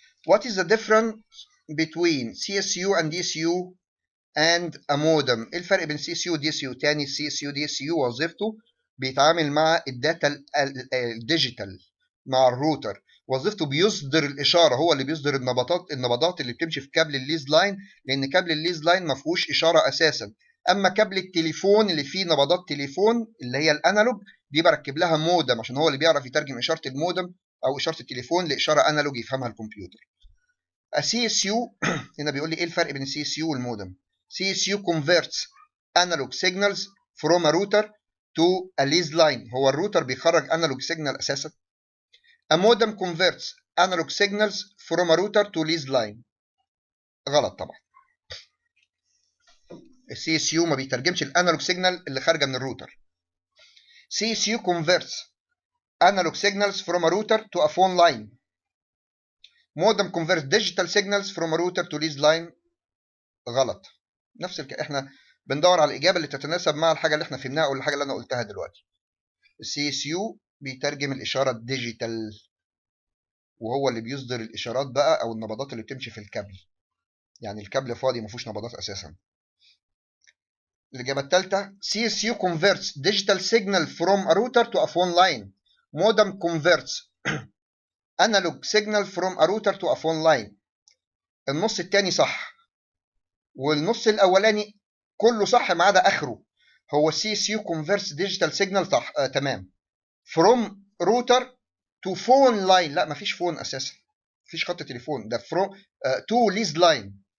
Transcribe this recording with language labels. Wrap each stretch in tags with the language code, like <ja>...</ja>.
<en>What is the difference between CSU and DSU and a modem؟</en> <ar>ايه الفرق بين CSU و DSU؟ تاني CSU DSU وظيفته بيتعامل مع الداتا الديجيتال مع الروتر، وظيفته بيصدر الاشاره، هو اللي بيصدر النبضات اللي بتمشي في كابل الليز لاين، لان كابل الليز لاين ما فيهوش اشاره اساسا. اما كابل التليفون اللي فيه نبضات تليفون اللي هي الانالوج دي بركب لها مودم، عشان هو اللي بيعرف يترجم اشاره المودم او اشاره التليفون لاشاره انالوج يفهمها الكمبيوتر. السي اس يو هنا بيقول لي ايه الفرق بين السي اس يو والمودم.</ar> <en>C S U converts analog signals from a router to a leased line،</en> <ar>هو الروتر بيخرج</ar> <en>analog signal</en> <ar>اساسا.</ar> <en>A modem converts analog signals from a router to leased line.</en> <ar>غلط طبعا، السي اس يو ما بيترجمش الانالوج سيجنال اللي خارجه من الروتر.</ar> <en>C S U converts analog signals from a router to a phone line. modem converts digital signals from a router to leased line.</en> <ar>غلط. نفس احنا بندور على الاجابه اللي تتناسب مع الحاجه اللي احنا فهمناها او الحاجه اللي انا قلتها دلوقتي. السي اس يو بيترجم الاشاره الديجيتال، وهو اللي بيصدر الاشارات بقى او النبضات اللي بتمشي في الكابل، يعني الكابل فاضي ما فيهوش نبضات اساسا. الاجابه الثالثه</ar> <en>C S U converts digital signal from a router to a phone line. modem converts analog signal from a router to a phone line.</en> <ar>النص الثاني صح، والنص الاولاني كله صح ما عدا اخره. هو السي اس يو كونفرس ديجيتال سيجنال تمام.</ar> <en>from router to phone line،</en> <ar>لا مفيش فون اساسا، مفيش خط تليفون، ده</ar> <en>from to leased line.</en>